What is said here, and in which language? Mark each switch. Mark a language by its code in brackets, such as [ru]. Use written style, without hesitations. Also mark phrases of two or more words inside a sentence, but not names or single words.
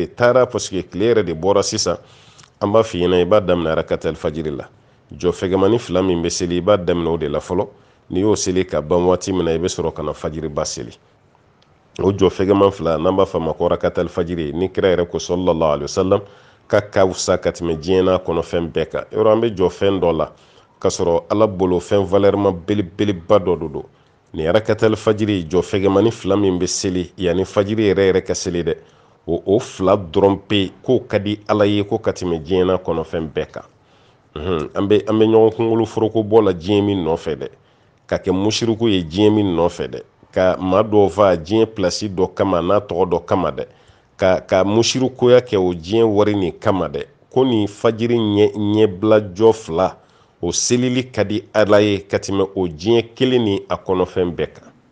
[bm] taara parce que tile yɛrɛ de bɔra sisan an b'a f'i ɲɛna i b'a daminɛ rakatal fajiri la jɔ fɛgɛmani fila min bɛ seli i b'a daminɛ o de la fɔlɔ n'i y'o seli ka ban waati min na i bɛ sɔrɔ ka na fajiri ba seli o jɔ fɛgɛman fila n'an b'a fɔ a ma ko rakatal fajiri ni kira yɛrɛ ko [ar] صلى الله عليه وسلم [bm] ka wusa ka tɛmɛ diɲɛ n'a kɔnɔ fɛn bɛɛ kan yɔrɔ an bɛ jɔ fɛn dɔ la ka sɔrɔ ala bolo fɛn valeur belebeleba dɔ do ni rakatal fajiri jɔ fɛgɛmani fila min bɛ seli yanni fajiri yɛrɛ yɛrɛ ka seli dɛ o fila dɔrɔn pe k'o ka di ala ye ko ka tɛmɛ diɲɛ n'a kɔnɔ fɛn bɛɛ kan an bɛ ɲɔgɔn kunkolo foroko bɔ la diɲɛ min nɔfɛ dɛ ka kɛ mushriku ye diɲɛ min nɔfɛ dɛ ka maa dɔw fa diɲɛ plasi dɔ kama n'a tɔgɔ dɔ kama dɛ ka mushrikuya kɛ o diɲɛ wari nin kama dɛ ko nin fajiri ɲɛbilajɔ fila o selili ka di ala ye ka tɛmɛ o diɲɛ kelen ni a kɔnɔfɛn bɛɛ kan